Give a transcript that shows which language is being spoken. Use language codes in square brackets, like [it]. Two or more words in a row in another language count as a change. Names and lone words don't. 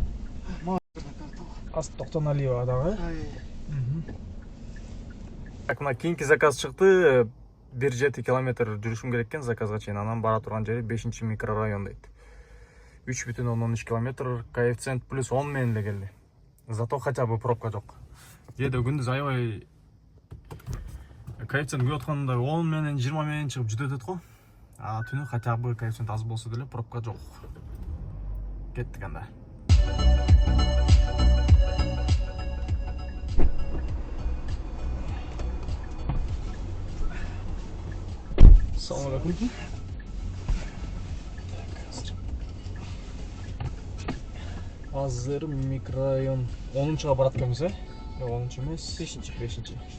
[ky] Аз Токтоналиева дагы. Так, мына кийинки заказ чыкты. 1,7 километр жүрүшүм керек экен заказга чейин. Анан бара турган жери 5 микрорайон дейт. 3,13 километр, коэффициент плюс 10 менен эле келди. [ru] Зато хотя бы [ky] пробка жок. Жеде күндүз аябай коэффициент көп атканда 10 менен 20 менен чыгып жүтөт өтөт го. Түнү [ru] хотя бы [ky] коэффициент аз болсо деле пробка жок. Кеттик анда. [ar] السلام عليكم. [ky] Азыр микрорайон 10-чуга барат экенбиз, 10-чу эмес, 5-чи.